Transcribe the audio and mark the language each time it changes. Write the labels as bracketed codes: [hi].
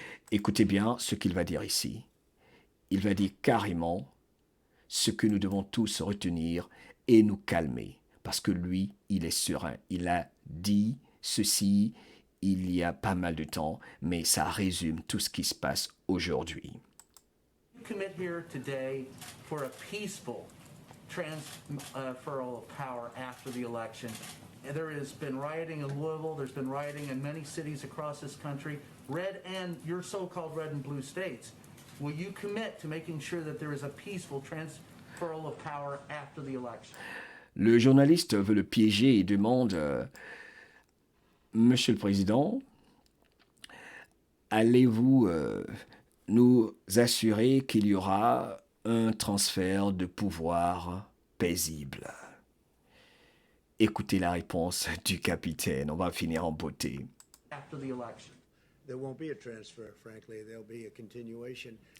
[fr] Écoutez bien ce qu'il va dire ici. Il va dire carrément ce que nous devons tous retenir et nous calmer. Parce que lui, il est serein. Il a dit ceci il y a pas mal de temps, mais ça résume tout ce qui se passe aujourd'hui. [en] Commit here today for a peaceful transferal of power after the election. And there has been rioting in Louisville, there's been rioting in many cities across this country, red and your so-called red and blue states. Will you commit to making sure that there is a peaceful transferal of power after the election? [fr] Le journaliste veut le piéger et demande Monsieur le Président, allez-vous nous assurer qu'il y aura un transfert de pouvoir paisible? Écoutez la réponse du capitaine, on va finir en beauté. [en] After the election. There won't be a transfer, frankly. There'll be a continuation.